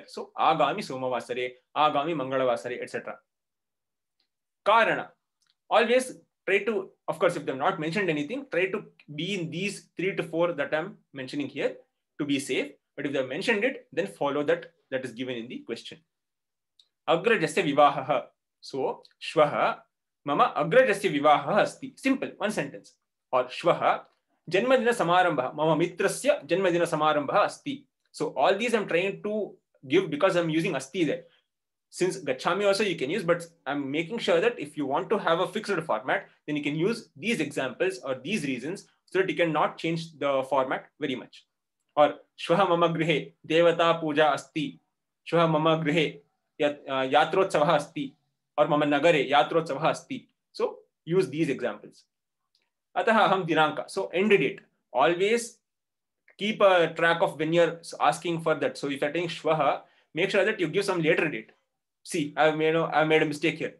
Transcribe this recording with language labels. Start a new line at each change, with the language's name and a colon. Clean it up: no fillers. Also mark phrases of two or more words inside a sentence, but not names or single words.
Sanskrit: So Agami Somavasare, Agami Mangalavasare, etc. Karana.
English: Always try to, of course, if they've not mentioned anything, try to be in these 3 to 4 that I'm mentioning here to be safe. But if they've mentioned it, then follow that is given in the question.
Sanskrit: Agrajasya vivahaha. So, shvaha mama agrajasya vivahaha asti.
English: Simple, one sentence.
Sanskrit: Or shvaha janmadina samarambha mama mitrasya janmadina samarambha asti.
English: So, all these I'm trying to give because I'm using asti there. Since Gachami also you can use, but I'm making sure that if you want to have a fixed format, then you can use these examples or these reasons so that you cannot change the format very much.
Sanskrit: Or Shvaha mama grihe devata puja asti. Shvaha mama grihe yatrotsavaha asti. Or mama nagare yatrotsavaha asti.
English: So use these examples.
Sanskrit: Ataha aham dinanka.
English: So end date. Always keep a track of when you're asking for that. So if you're taking Shvaha, make sure that you give some later date. See, I've made a mistake here.